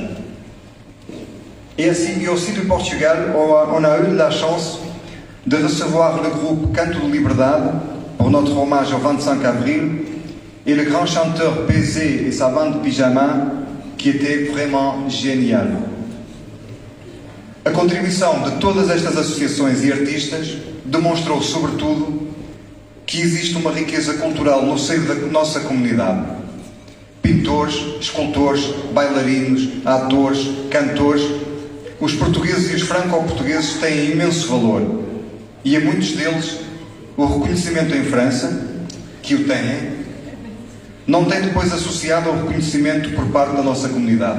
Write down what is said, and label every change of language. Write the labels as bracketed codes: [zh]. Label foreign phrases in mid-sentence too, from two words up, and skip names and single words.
[fr] Et aussi du Portugal, on a eu la chance de recevoir le groupe Canto de Liberdade pour notre hommage au 25 avril et le grand chanteur Bézé et sa bande Pyjama qui était vraiment génial. [pt] A contribuição de todas estas associações e artistas demonstrou, sobretudo, que existe uma riqueza cultural no seio da nossa comunidade. Pintores, escultores, bailarinos, atores, cantores, os portugueses e os franco-portugueses têm imenso valor e a muitos deles o reconhecimento em França, que o têm, não tem depois associado ao reconhecimento por parte da nossa comunidade.